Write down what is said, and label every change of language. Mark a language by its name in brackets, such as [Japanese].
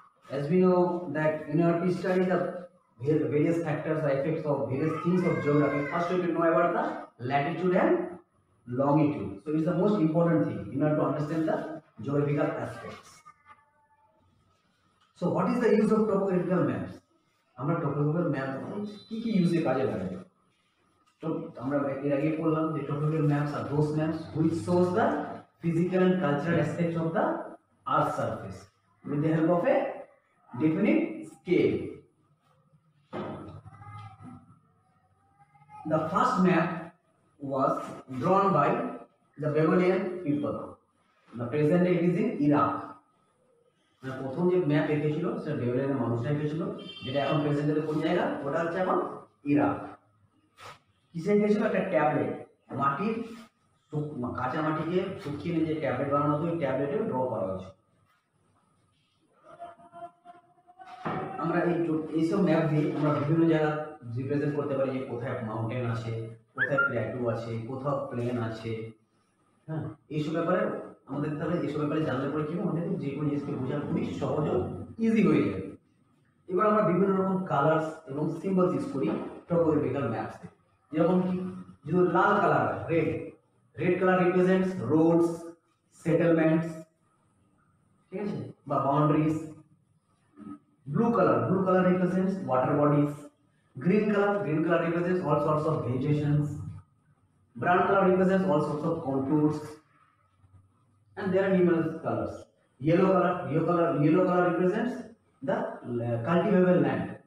[English] As we know that in order to study the various factors or effects of various things of geography, first we have to know about the latitude and longitude. So it's the most important thing in order to understand the geographical aspects. So what is the use of topographical maps? [Bangla] আমরা topographical map কি কি ইউজে কাজে লাগাই? তো আমরা এর আগে বললাম যে [English] topographical maps are those maps which shows the physical and cultural aspects of the earth surface with the help of a definite scale. The first map was drawn by the Babylonian people. The present day it is in Iraq. [Bangla] প্রথম যে map এঁকেছিল সেটা বেবিলনের মানুষরা এঁকেছিল, যেটা এখন প্রেজেন্টে কোন জায়গা, ওটা হচ্ছে এখন ইরাক। কিসে এঁকেছিল? একটা ট্যাবলেট, মাটির কাঁচা মাটিকে শুকিয়ে নিয়ে যে ট্যাবলেট বানানো হতো, ওই ট্যাবলেটে ড্র করা হয়েছে। আমরা এইসব ম্যাপ দিয়ে আমরা বিভিন্ন জায়গা রিপ্রেজেন্ট করতে পারি যে কোথায় মাউন্টেন আছে, কোথায় প্ল্যাটু আছে, কোথাও প্লেন আছে। হ্যাঁ, এইসব ব্যাপারে আমাদের তাহলে এইসব ব্যাপারে জানলে পরে কি আমাদের যে কোনো জিনিসকে বোঝা খুবই সহজ ও ইজি হয়ে যাবে। এবার আমরা বিভিন্ন রকম কালার্স এবং সিম্বলস ইউজ করি টোপোগ্রাফিক্যাল ম্যাপসে। যেরকম কি, যদি লাল colour, red colour represents Rhodes, settlements, ঠিক আছে, বা boundaries. [English] Blue color represents water bodies. Green color represents all sorts of vegetations. Brown color represents all sorts of contours. And there are numerous colors. Yellow color represents the cultivable land.